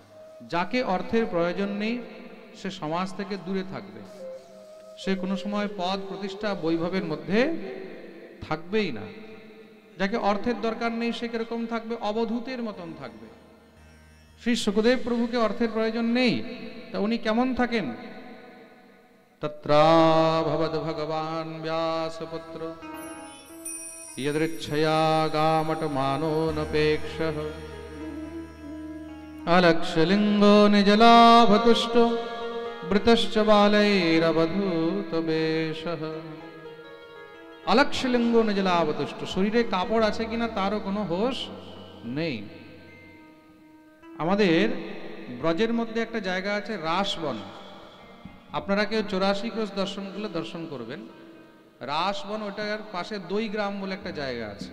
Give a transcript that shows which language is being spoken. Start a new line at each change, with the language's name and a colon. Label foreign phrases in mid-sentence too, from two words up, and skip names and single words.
Bangla: যাকে অর্থের প্রয়োজন নেই সে সমাজ থেকে দূরে থাকবে, সে কোনো সময় পদ প্রতিষ্ঠা বৈভবের মধ্যে থাকবেই না। যাকে অর্থের দরকার নেই সে কিরকম থাকবে? অবধূতের মতন থাকবে। শ্রী শুকদেব প্রভুকে অর্থের প্রয়োজন নেই, তা উনি কেমন থাকেন?
Sanskrit: তত্রাভবদ ভগবান ব্যাসপুত্র यदृच्छया गामट मानो नपेक्षः अलक्षलिंगो निजलाभतुष्टो वृतश्च बालैरवधूतवेषः। अलक्षलिंगो निजलाभतुष्ट,
Bangla: শরীরে কাপড় আছে কিনা তারও কোনো হোশ নেই। আমাদের ব্রজের মধ্যে একটা জায়গা আছে রাসবন। আপনারা কেউ 84 ক্রোশ দর্শন করলে দর্শন করবেন। রাসবন, ওটার পাশে দই গ্রাম বলে একটা জায়গা আছে।